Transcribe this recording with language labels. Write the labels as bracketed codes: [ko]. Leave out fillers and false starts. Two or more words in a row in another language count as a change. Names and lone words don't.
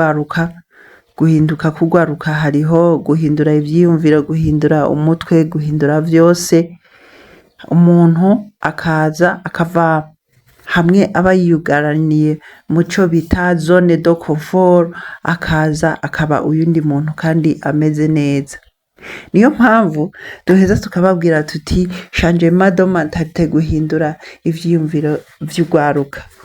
[rn] kugwaruka hariho guhindura ivyiyumviro guhindura umutwe guhindura vyose umuntu akaza akava hamwe aba yiyugaraniye muco bita [fr] zone de confort [rn] akaza akaba uyundi muntu kandi ameze neza niyo mpamvu duheza tukababwira tuti [fr] changement de mentalité [rn] guhindura ivyiyumviro vy'ugwaruka